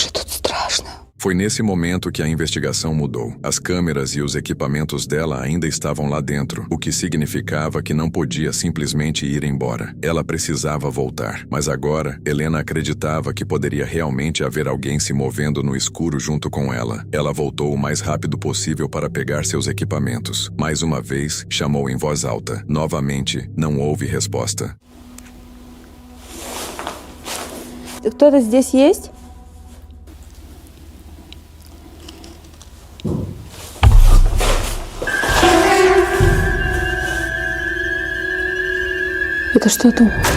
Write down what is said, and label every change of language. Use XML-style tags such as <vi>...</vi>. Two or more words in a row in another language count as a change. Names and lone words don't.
<ru>страшно.</ru> <pt>Foi nesse momento que a investigação mudou. As câmeras e os equipamentos dela ainda estavam lá dentro, o que significava que não podia simplesmente ir embora. Ela precisava voltar. Mas agora, Helena acreditava que poderia realmente haver alguém se movendo no escuro junto com ela. Ela voltou o mais rápido possível para pegar seus equipamentos. Mais uma vez, chamou em voz alta. Novamente, não houve resposta.</pt> <ru>Кто-то здесь есть? Это что там?</ru>